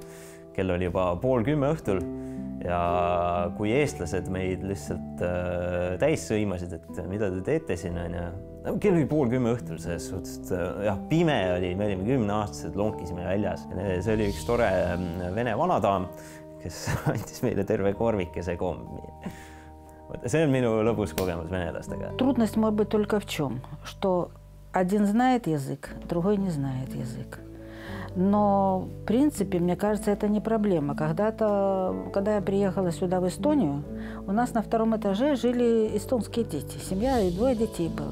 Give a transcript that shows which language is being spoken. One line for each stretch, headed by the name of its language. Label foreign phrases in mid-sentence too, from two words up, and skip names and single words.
Estonian: Kell oli juba 9:30 õhtul ja kui eestlased meid lihtsalt täis sõimasid, et mida te teete siin, kell oli 9:30 õhtul, selles suhtes, jah, pime oli, me olime 10-aastased, lonkisime väljas. See oli üks tore vene vanadaam, kes andis meile terve korvikese kommi. See on minu lõbus kogemus venelastega.
Russian: Трудность может быть только в чем? Что один знает язык, другой не знает язык. Но, в принципе, мне кажется, это не проблема. Когда я приехала сюда, в Эстонию, у нас на 2-м этаже жили эстонские дети. Семья и 2 детей было.